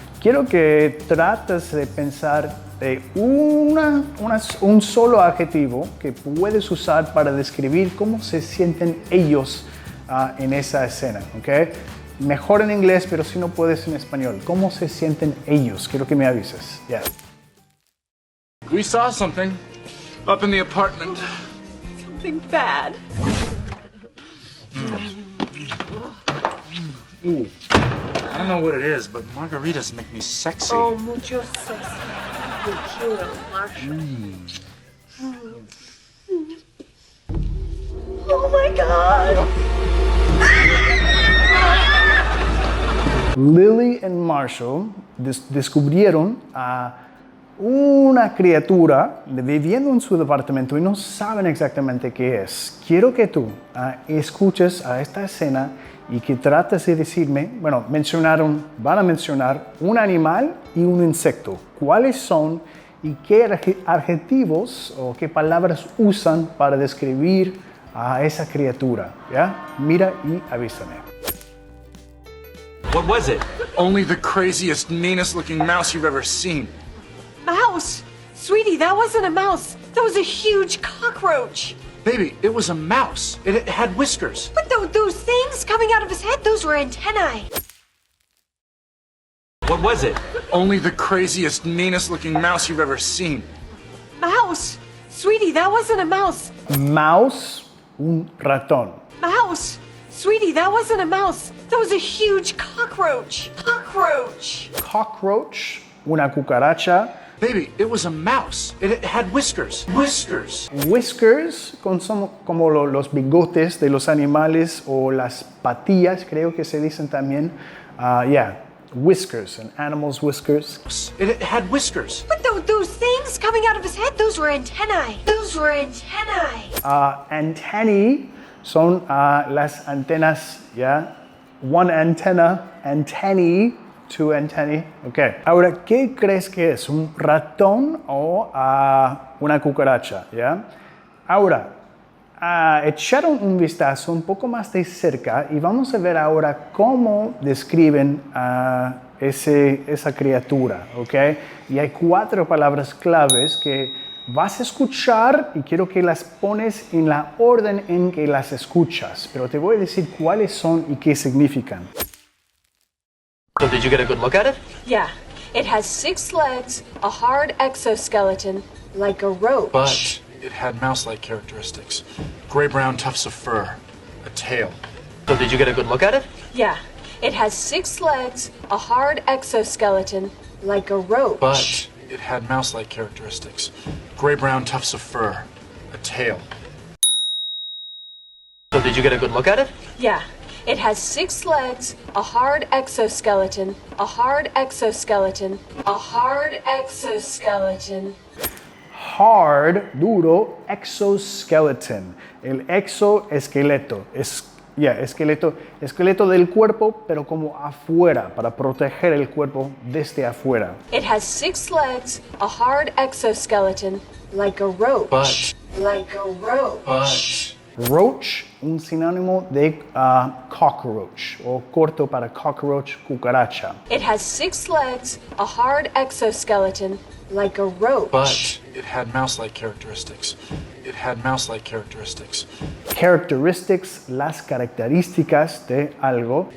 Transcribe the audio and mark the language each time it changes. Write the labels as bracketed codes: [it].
[es] Quiero que trates de pensar de un solo adjetivo que puedes usar para describir cómo se sienten ellos en esa escena, ¿ok? Mejor en inglés, pero si no puedes en español. ¿Cómo se sienten ellos? Quiero que me avises. [en] Yeah. We saw something up in the apartment. Something bad. Ooh. I don't know what it is, but margaritas make me sexy. Oh, mucho sexy. Tequila, Marshall. Oh my God! [es] Lily y Marshall descubrieron a una criatura viviendo en su departamento y no saben exactamente qué es. Quiero que tú escuches a esta escena y que trates de decirme, van a mencionar un animal y un insecto. ¿Cuáles son y qué adjetivos o qué palabras usan para describir a esa criatura? ¿Ya? Mira y avísame. [en] What was it? Only the craziest, meanest looking mouse you've ever seen. Mouse! Sweetie, that wasn't a mouse. That was a huge cockroach. Baby, it was a mouse. It had whiskers. But those things coming out of his head, those were antennae. What was it? Only the craziest, meanest looking mouse you've ever seen. Mouse! Sweetie, that wasn't a mouse. [es] Mouse, un ratón. [en] Mouse! Sweetie, that wasn't a mouse. That was a huge cockroach. Cockroach! [es] Cockroach, una cucaracha. [en] Baby, it was a mouse. It had whiskers. Whiskers. [es] Whiskers son como los bigotes de los animales o las patillas, creo que se dicen también. [en] Whiskers, an animal's whiskers. It had whiskers. But those things coming out of his head, those were antennae. Those were antennae. [es] Antennae son las antenas, ¿ya? [en] One antenna, antennae, two antennae. Ok. [es] Ahora, ¿qué crees que es? ¿Un ratón o una cucaracha? ¿Ya? Ahora, echaron un vistazo un poco más de cerca y vamos a ver ahora cómo describen esa criatura. ¿Ok? Y hay 4 palabras claves que vas a escuchar y quiero que las pones en la orden en que las escuchas, pero te voy a decir cuáles son y qué significan. [en] So did you get a good look at it? Yeah. It has 6 legs, a hard exoskeleton, like a roach. But it had mouse-like characteristics. Gray-brown tufts of fur. A tail. So did you get a good look at it? Yeah. It has 6 legs, a hard exoskeleton, like a roach. But it had mouse-like characteristics. Gray-brown tufts of fur. A tail. So did you get a good look at it? Yeah. It has 6 legs, a hard exoskeleton, a hard exoskeleton, a hard exoskeleton. Hard, duro, exoskeleton. [es] El exoesqueleto. Esqueleto del cuerpo, pero como afuera, para proteger el cuerpo desde afuera. [en] It has 6 legs, a hard exoskeleton, like a roach. But. Like a roach. But. [es] Roach, un sinónimo de cockroach, o corto para cockroach, cucaracha. [en] It has 6 legs, a hard exoskeleton, like a roach. But it had mouse-like characteristics. It had mouse-like characteristics. [es] Characteristics, las características de algo.